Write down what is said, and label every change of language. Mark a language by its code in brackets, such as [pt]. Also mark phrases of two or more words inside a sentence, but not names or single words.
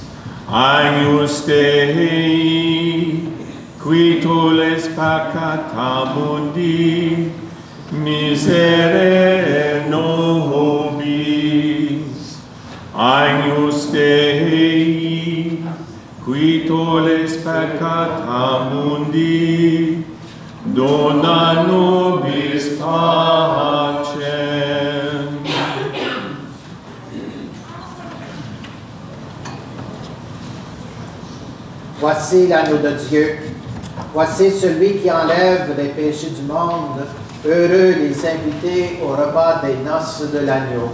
[la] Agnus Dei, qui tolles peccata mundi, miserere nobis. Agnus Dei, qui tolles peccata mundi, dona nobis pacem. [fr] Voici l'agneau de Dieu. Voici celui qui enlève les péchés du monde. Heureux les invités au repas des noces de l'agneau.